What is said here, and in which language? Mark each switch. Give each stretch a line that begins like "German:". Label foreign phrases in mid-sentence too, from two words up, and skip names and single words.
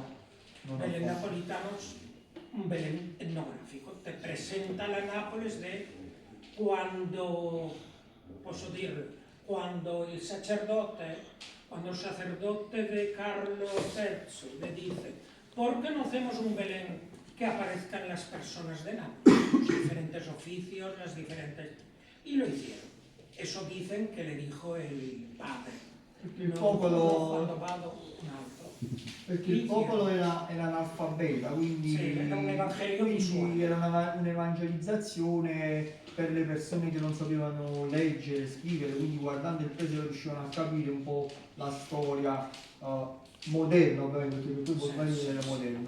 Spanish: Belén napolitano es un Belén etnográfico, te presenta la Nápoles de cuando,
Italian: posso dir,
Spanish: cuando el sacerdote de Carlos III le dice: ¿por qué no hacemos un Belén que aparezcan las personas de Nápoles, los diferentes oficios, las diferentes... Y lo hicieron. Eso dicen che le dijo
Italian: il padre. Perché il popolo, quando vado, un altro. perché il popolo era analfabeta, quindi, sì, era un evangelio visuale. Era un'evangelizzazione per le persone che non sapevano leggere, scrivere, quindi guardando il presepe riuscivano a capire un po' la storia moderna, ovviamente, perché poi Bologna era moderno.